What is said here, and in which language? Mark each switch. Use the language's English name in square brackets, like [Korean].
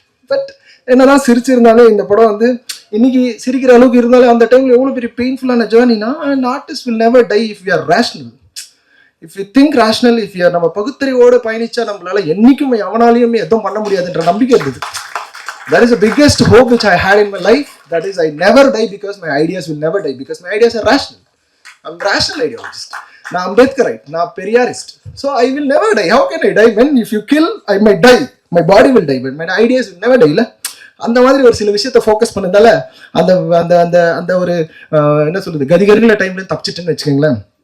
[Tamil] But என்னதான் சிரிச்சிருந்தாலே இந்த படம் வந்து இன்னைக்கு சிரிக்கிற அளவுக்கு இருந்தாலே அந்த டைம்ல எவ்வளவு பெரிய பெயின்ஃபுல்லான ஜேர்னினா, [English] an artist will never die if we are rational. If we think rational, if we are [Tamil] நம்ம பகுத்தறிவோட பயணிச்சா நம்மளால என்னைக்குமே எவனாலையுமே எதுவும் பண்ண முடியாதுன்ற நம்பிக்கை இருந்தது. [English] That is the biggest hope which I had in my life. That is, I never die because my ideas will never die, because my ideas are rational. I'm rational ideologist. [Tamil] நான் அம்பேத்கரைட், நான் Periyarist. [English] So I will never die. How can I die? When if you kill, I might die. My body will die, but my ideas will never die. [Tamil] இல்ல அந்த மாதிரி ஒரு சில விஷயத்தை focus பண்ணதால அந்த அந்த அந்த அந்த ஒரு என்ன சொல்றது, கதிகருங்கிற டைம்ல தப்பிச்சிட்டுன்னு வச்சுக்கோங்களேன்.